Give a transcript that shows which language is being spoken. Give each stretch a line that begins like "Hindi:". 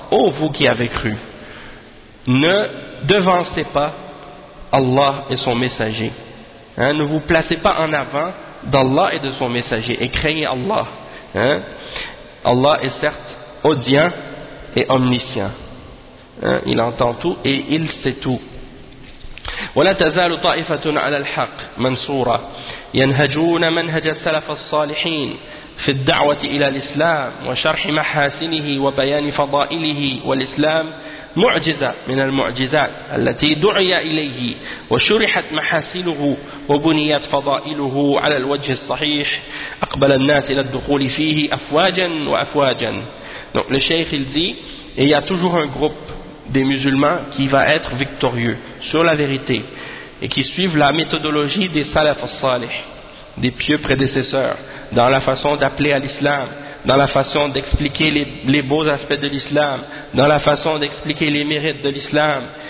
French: Ô vous qui avez cru, ne devancez pas Allah et son messager. Ne vous placez pas en avant d'Allah et de son messager. Et craignez Allah. Allah est certes audient et omniscient. Il entend tout et il sait tout.
Arabic: ولا تزال طائفة على الحق منصورة ينهجون منهج السلف الصالحين في الدعوة إلى الإسلام وشرح محاسنه وبيان فضائله والإسلام معجزة من المعجزات التي دعي إليه وشرحت محاسنه وبنيت فضائله على الوجه الصحيح أقبل الناس إلى الدخول فيه أفواجا وأفواجا.
French: Donc le cheikh il dit, il y a toujours un groupe des musulmans qui va être victorieux sur la vérité et qui suivent la méthodologie des salaf al-salih, des pieux prédécesseurs, dans la façon d'appeler à l'islam, dans la façon d'expliquer les beaux aspects de l'islam, dans la façon d'expliquer les mérites de l'islam.